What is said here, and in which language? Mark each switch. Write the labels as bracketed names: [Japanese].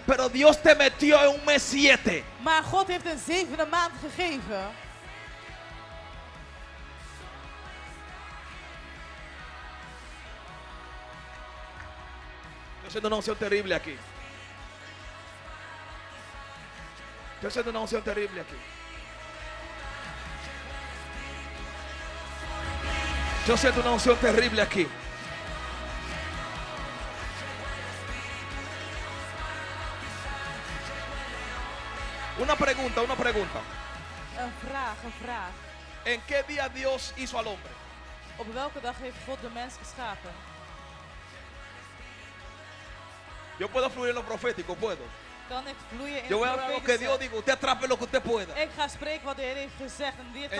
[Spanish] pero Dios te metió en un mes 7. [Dutch] Maar God heeft een 7e maand gegeven. [Spanish] Estoy haciendo una unción terrible aquí. Estoy haciendo una unción terrible aquí. Yo siento una unción terrible aquí. Una pregunta, una pregunta. [Dutch] Een vraag. [Spanish] ¿En qué día Dios hizo al hombre? [Dutch] Op welke dag heeft God de mens geschapen? [Spanish] Yo puedo fluir en lo profético, puedo. [Dutch] Kan ik vloeien in [Spanish] Yo voy a [Dutch] het [Spanish] hablar lo que Dios [Dutch] profetische? [Spanish] diga. Usted atrape lo que usted pueda. [Dutch] Ik ga spreken wat de Heer heeft gezegd en wie het kan